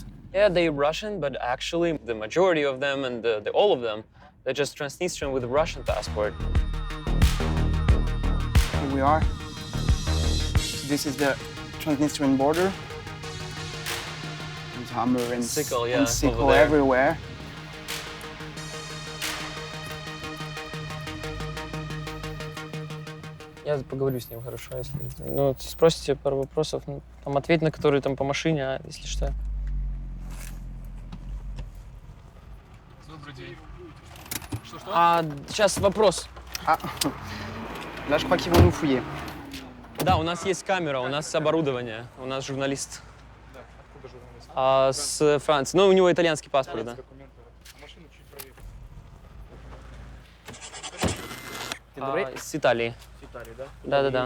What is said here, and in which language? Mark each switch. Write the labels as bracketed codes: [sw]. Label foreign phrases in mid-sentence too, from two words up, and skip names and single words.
[en] Yeah, they're Russian, but actually the majority of them and all of them, they're just Transnistrian with a Russian passport. Here we are. So this is the Transnistrian border. There's hammer and sickle, yeah, and sickle over there. everywhere. [ru] Я поговорю с ним, хорошо, если... Ну, спросите пару вопросов, ну, там, ответь на которые там по машине, а если что. Добрый день. Что-что? Сейчас вопрос. [fr] Ah, là je crois qu'ils vont nous fouiller. [ru] Да, у нас есть камера, у нас оборудование, у нас журналист. Да, откуда журналист? С Франции. Ну, у него итальянский паспорт, да. Документы. А машину чуть правее. С Италии. С Италии, да? Да.